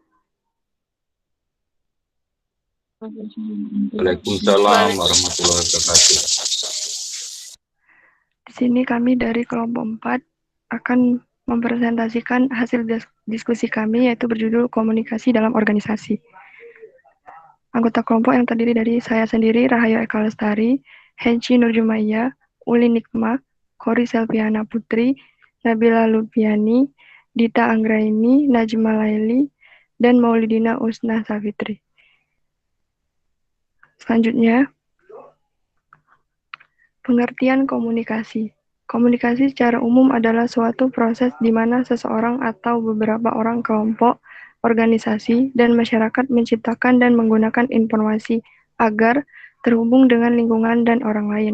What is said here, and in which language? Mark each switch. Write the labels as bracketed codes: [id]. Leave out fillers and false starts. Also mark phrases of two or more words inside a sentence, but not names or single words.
[ar] وعليكم السلام ورحمة الله وبركاته. [id] Di sini kami dari kelompok 4 akan mempresentasikan hasil diskusi kami, yaitu berjudul komunikasi dalam organisasi. Anggota kelompok yang terdiri dari saya sendiri, Rahayu Eka Lestari, Henci Nurjumaya, Uli Nikma, Kori Selviana Putri, Nabila Lupiani, Dita Anggraini, Najma Laili, dan Maulidina Usna Safitri. Selanjutnya, pengertian komunikasi. Komunikasi secara umum adalah suatu proses di mana seseorang atau beberapa orang, kelompok, organisasi, dan masyarakat menciptakan dan menggunakan informasi agar terhubung dengan lingkungan dan orang lain.